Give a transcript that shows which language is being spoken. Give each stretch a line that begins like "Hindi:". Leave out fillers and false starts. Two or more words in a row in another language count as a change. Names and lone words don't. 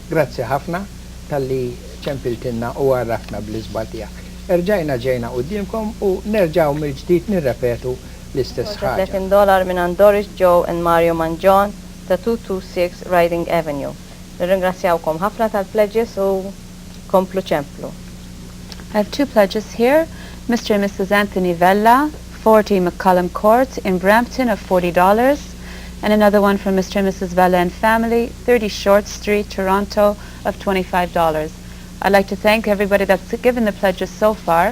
Maltese: Grazzi ħafna tal-li ċempiltinna u għarrafna bl-iżbal tiegħek. Erġajna ġejna qudiemkom u nerġgħu mill-ġdid nirrepetu l-istess ħaġa. $30 minn Doris Joe and Mario Manjon ta' 226 Riding Avenue. Nirringrazzjawkom ħafna tal-pledges u komplu ċemplu.
English: I have two pledges here. Mr. and Mrs. Anthony Vella, 40 McCullum Court in Brampton of $40. And another one from Mr. and Mrs. Vella and family, 30 Short Street, Toronto of $25. I'd like to thank everybody that's given the pledges so far.